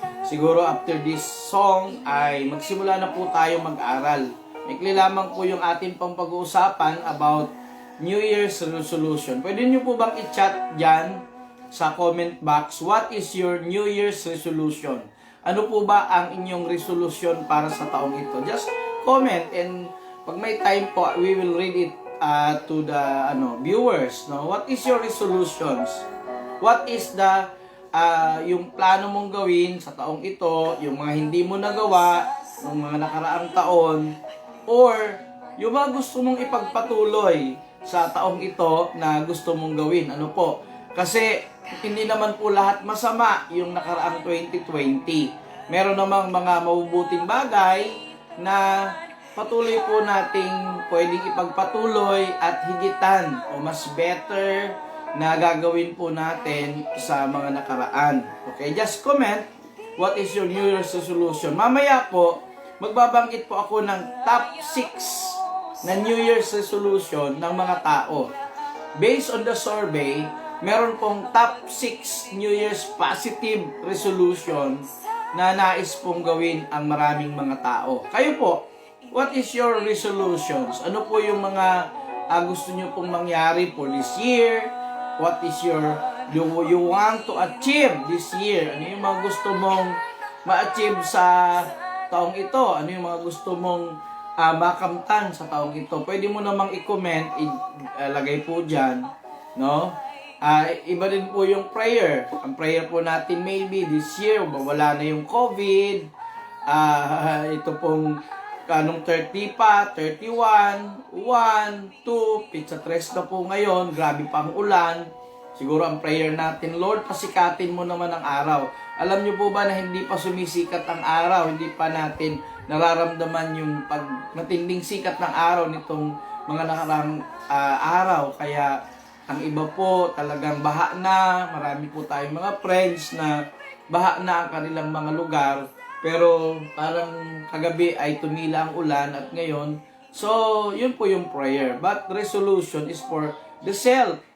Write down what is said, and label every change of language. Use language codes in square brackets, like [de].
[tl] Siguro [en] after this song [tl] ay magsimula na po tayo mag-aral. Maikli lamang po yung ating pang pag-uusapan [en] about New Year's resolution. [tl] Pwede nyo po bang i-chat dyan sa comment box, [en] what is your New Year's resolution? [tl] Ano po ba ang inyong resolution para sa taong ito? [en] Just comment, and [tl] pag may time po, [en] we will read it to the viewers. No? What is your resolutions? What is the [tl] yung plano mong gawin sa taong ito, yung mga hindi mo nagawa ng mga nakaraang taon, or yung mga gusto mong ipagpatuloy sa taong ito na gusto mong gawin? Ano po? Kasi hindi naman po lahat masama yung nakaraang 2020. Meron namang mga mabubuting bagay na patuloy po nating pwedeng ipagpatuloy at higitan o mas better na gagawin po natin sa mga nakaraan. [en] Okay, just comment what is your New Year's resolution. [tl] Mamaya po, magbabanggit po ako ng top 6 na New Year's resolution ng mga tao. [en] Based on the survey, [tl] meron pong top 6 New Year's positive resolution na nais pong gawin ang maraming mga tao. Kayo po, [en] what is your resolutions? [tl] Ano po yung mga gusto nyo pong mangyari [en] for this year? What is your, you want to achieve this year? [tl] Ano yung mga gusto mong ma-achieve sa taong ito? Ano yung mga gusto mong makamtan sa taong ito? Pwede mo namang i-comment, ilagay po dyan, no? Iba din po yung prayer. Ang prayer po natin [en] maybe this year, [tl] wala na yung COVID. Ito pong kanong 30 pa, 31, 1, 2, pizza 3 na po ngayon. Grabe pa ang ulan. Siguro ang prayer natin, Lord, pasikatin mo naman ang araw. Alam niyo po ba na hindi pa sumisikat ang araw? Hindi pa natin nararamdaman yung matinding sikat ng araw nitong mga nakarang araw. Kaya ang iba po talagang baha na. Marami po tayong mga friends na baha na ang kanilang mga lugar. Pero parang kagabi ay tumila ang ulan at ngayon. So, yun po yung prayer. [en] But resolution is for the self.